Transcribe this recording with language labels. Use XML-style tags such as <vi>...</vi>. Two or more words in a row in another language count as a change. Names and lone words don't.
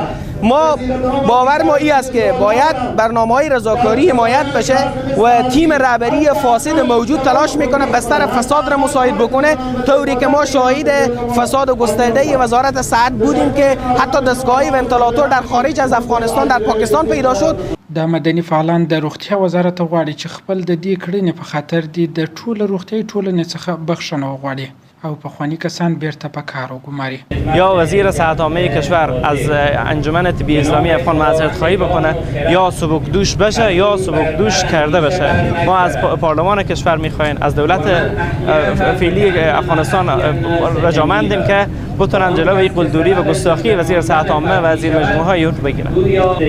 <fa>ما باور ما این است که باید برنامه‌های رضاکاری حمایت بشه و تیم رهبری فاسد موجود تلاش میکنه بستر فساد را مساعد بکنه، طوری که ما شاهد فساد گسترده وزارت صحت بودیم که حتی دستگاه ونتیلاتور در خارج از افغانستان در پاکستان پیدا شد.</fa> <ps>د مدني فعالان د روغتیا وزارت غواړي چې خپل د دې کړنې په خاطر د ټول روغتیايي ټولنې څخه بخښنه وغواړي او پخوانی کسان بیرته په کار وګماري.</ps> <fa>یا وزیر صحت عامه کشور از انجمن طبی اسلامی افغان معذرت خواهی بکنه یا سبکدوش بشه یا سبکدوش کرده بشه. ما از پارلمان کشور میخوایم از دولت فعلی افغانستان رجامندیم که بتونن جلوی قلدری و گستاخی وزیر صحت عامه و وزیر مجموعه های رو بگیرن.</fa>